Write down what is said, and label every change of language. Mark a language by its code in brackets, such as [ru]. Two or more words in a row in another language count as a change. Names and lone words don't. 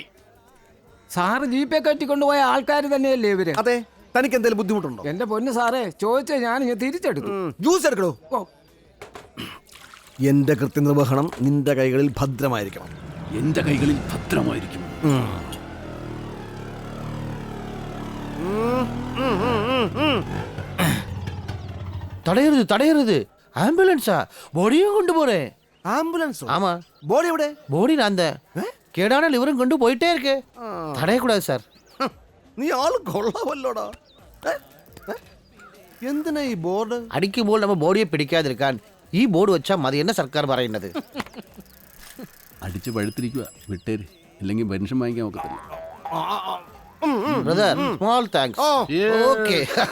[ml] സാറ് ജീപ്പെ കെട്ടിക്കൊണ്ടുപോയ ആൾക്കാർ തന്നെയല്ലേ ഇവര്? അതെ. തനിക്ക് എന്തെങ്കിലും ബുദ്ധിമുട്ടുണ്ടോ? എന്റെ പൊന്ന് സാറേ, ചോദിച്ചാ ഞാൻ തിരിച്ചെടുത്തു. ജ്യൂസ് എടുക്കണോ? എന്റെ കൃത്യനിർവഹണം നിന്റെ കൈകളിൽ ഭദ്രമായിരിക്കണം. എന്റെ കൈകളിൽ ഭദ്രമായിരിക്കും. [ta] தடையிறது ஆம்புலன்ஸா? பாடியும் கொண்டு போறேன். ஆம்புலன்ஸ்? ஆமா. பாடி எവിടെ? பாடி நான் அந்த கேடான லிவரும் கொண்டு போயிட்டே இருக்கு. தடையக்கூடாது சார். [ml] നീ ആള് കൊള്ളാമല്ലോടാ. എന്തിനാ ഈ ബോർഡ്? അടിക്കുമ്പോൾ നമ്മൾ ബോഡിയെ പിടിക്കാതിരിക്കാൻ ഈ ബോർഡ് വെച്ചാൽ മതി എന്ന സർക്കാർ പറയുന്നത്. അടിച്ച് പഴുത്തിരിക്കുക. വിട്ടേര്, ഇല്ലെങ്കിൽ പെൻഷൻ വാങ്ങിക്കാൻ നോക്കത്തില്ല. [en] brother small thanks. okay.